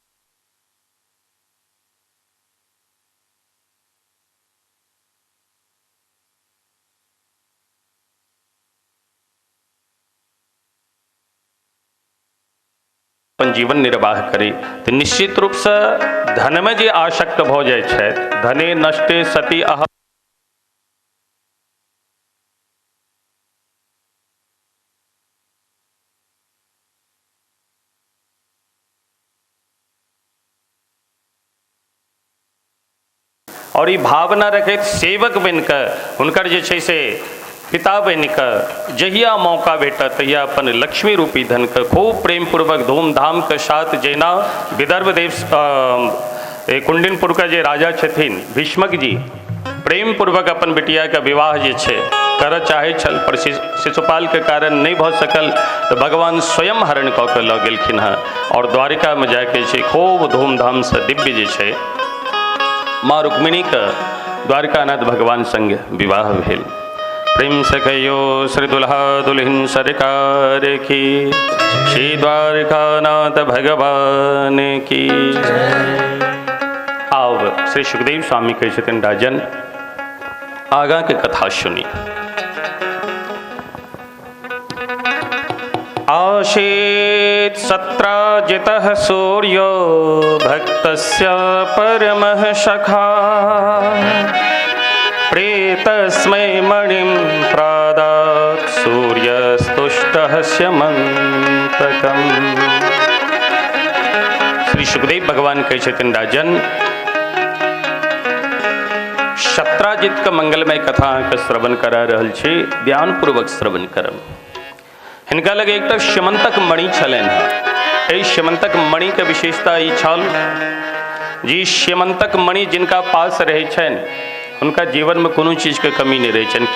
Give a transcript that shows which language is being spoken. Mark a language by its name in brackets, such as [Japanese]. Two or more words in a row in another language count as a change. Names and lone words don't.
[Maithili] जीवन निर्वाह करी तो निश्चित रूप से धन में जे आसक्त भ जाय छै, [Sanskrit] धने नष्टे सती [Maithili] अह और ये भावना रखे सेवक बनकर हुनकर जे छै से पिता बनिकर जहिया मौका भेटा तहिया अपन लक्ष्मी रूपी धन के खूब प्रेम पूर्वक धूमधाम के साथ जैना विदर्भ देश कुंडिनपुर का जे राजा छथिन भीष्मक जी प्रेम पूर्वक अपन बिटिया का विवाह जे छै कर चाहे छल, पर शिशुपाल के कारण नहीं भ सकल तो भगवान स्वयं हरण कऽ के लऽ गेलखिन हँ और द्वारिका में जाके छै खूब धूमधाम से दिव्य जे छै माँ रुक्मिणी का द्वारकानाथ भगवान संग विवाह भेल। प्रेम से कहियो श्री दुल्हा दुल्हन सरकार की, श्री द्वारकानाथ भगवान की। अब श्री सुखदेव स्वामी कहे छथिन राजन आगा के कथा सुनी। [Sanskrit] आसीत् सत्राजितः सूर्यो भक्तस्य परमः सखा, प्रेतस्मै मणिं प्रादात् सूर्यस्तुष्ट सूर्यस्तुष्टः स्यमन्तकम्। [Maithili] श्री सुखदेव भगवान कहै छथिन राजन शत्राजित का मंगलमय कथा के श्रवण करा रहल छी, ध्यान पूर्वक श्रवण करब। हिनका लगे एकटा श्यमंतक मणि छलनि हेँ। एहि श्यमंतक मणि के विशेषता ई छल जी श्यमंतक मणि जिनका पास रहै छनि उनका जीवन में कोनो चीज के कमी नहीं रहै छनि।